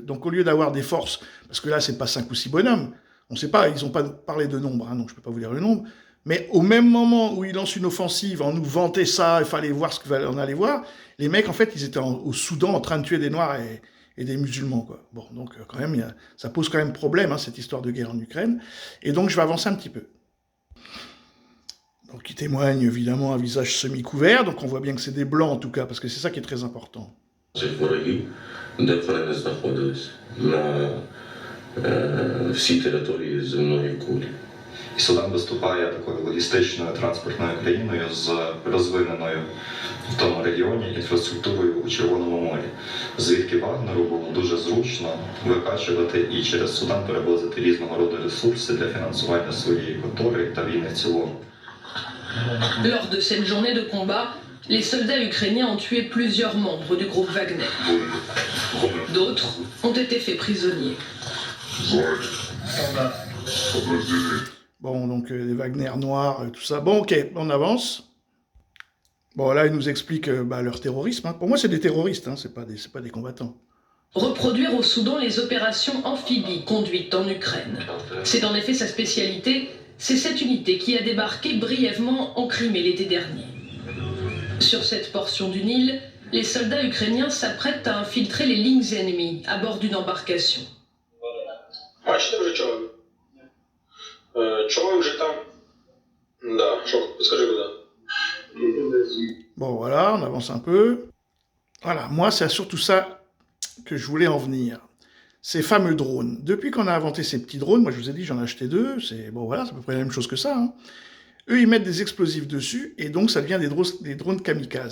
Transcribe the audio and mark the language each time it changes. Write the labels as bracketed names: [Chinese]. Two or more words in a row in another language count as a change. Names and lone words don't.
[French] Donc au lieu d'avoir des forces, parce que là, c'est pas 5 ou 6 bonhommes, on ne sait pas, ils n'ont pas parlé de nombre, hein, donc je ne peux pas vous dire le nombre, mais au même moment où ils lancent une offensive, on nous vantait ça, il fallait voir ce qu'on allait voir, les mecs, en fait, ils étaient au Soudan en train de tuer des Noirs et des musulmans, quoi. Bon, donc quand même, ça pose quand même problème, hein, cette histoire de guerre en Ukraine. Et donc, je vais avancer un petit peu. Donc, il témoigne évidemment un visage semi-couvert, donc on voit bien que c'est des blancs en tout cas, parce que c'est ça qui est très important. [Ukrainian] І Судан виступає такою логістичною транспортною країною з розвиненою в тому регіоні інфраструктурою у Червоному морі, звідки Вагнеру було дуже зручно викачувати і через Судан перевозити різного роду ресурси для фінансування своєї контори та війни в цілому. [French] Lors de cette journée de combat, les soldats ukrainiens ont tué plusieurs membres du groupe Wagner. D'autres ont été faits prisonniers. Bon, donc les Wagner noirs, tout ça. Bon, ok, on avance. Bon, là, ils nous expliquent leur terrorisme. Hein. Pour moi, c'est des terroristes, hein, c'est pas des combattants. Reproduire au Soudan les opérations amphibies conduites en Ukraine. C'est en effet sa spécialité. C'est cette unité qui a débarqué brièvement en Crimée l'été dernier. Sur cette portion du Nil, Les soldats ukrainiens s'apprêtent à infiltrer les lignes ennemies à bord d'une embarcation. [Ukrainian] Бачите вже човен? Човен вже там. Да, що, скажи куди. [French] Bon, voilà, on avance un peu. Voilà, moi, c'est surtout ça que je voulais en venir. Ces fameux drones. Depuis qu'on a inventé ces petits drones, moi, je vous ai dit, j'en ai acheté 2. C'est bon, voilà, c'est à peu près la même chose que ça. Hein. Eux, ils mettent des explosifs dessus, et donc ça devient des drones kamikazes.